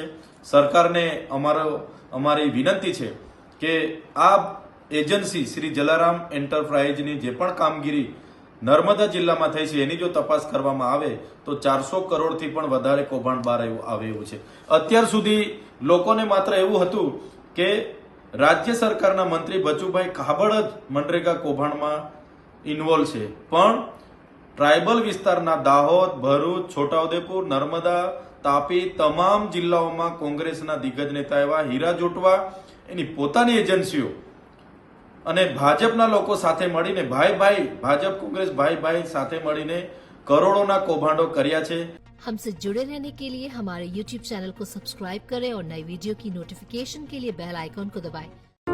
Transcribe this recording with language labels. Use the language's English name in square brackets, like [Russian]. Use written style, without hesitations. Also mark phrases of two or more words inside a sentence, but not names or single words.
[Gujarati] સરકારને અમારી વિનંતી છે કે આ એજન્સી શ્રી જલારામ એન્ટરપ્રાઇઝની જે પણ કામગીરી નર્મદા જિલ્લામાં થઈ છે એની જો તપાસ કરવામાં આવે તો 400 કરોડથી પણ વધારે કૌભાંડ બહાર આવે એવું છે। અત્યાર સુધી લોકોને માત્ર એવું હતું કે રાજ્ય સરકારના મંત્રી બચુભાઈ ખાબડ જ મનરેગા કૌભાંડમાં ઇન્વોલ્વ છે, પણ ટ્રાઇબલ વિસ્તારના દાહોદ, ભરૂચ, છોટાઉદેપુર, નર્મદા, તાપી તમામ જિલ્લાઓમાં કોંગ્રેસના દિગ્ગજ નેતા એવા હીરા જોટવા એની પોતાની એજેન્સીઓ અને ભાજપના લોકો સાથે મળીને ભાજપ કાંગ્રેસ ભાઈ સાથે મળીને કરોડોના કૌભાંડો કર્યા છે। [Hindi] हमसे जुड़े रहने के लिए हमारे YouTube चैनल को सब्सक्राइब करें और नई वीडियो की नोटिफिकेशन के लिए बेल आइकॉन को दबाएं।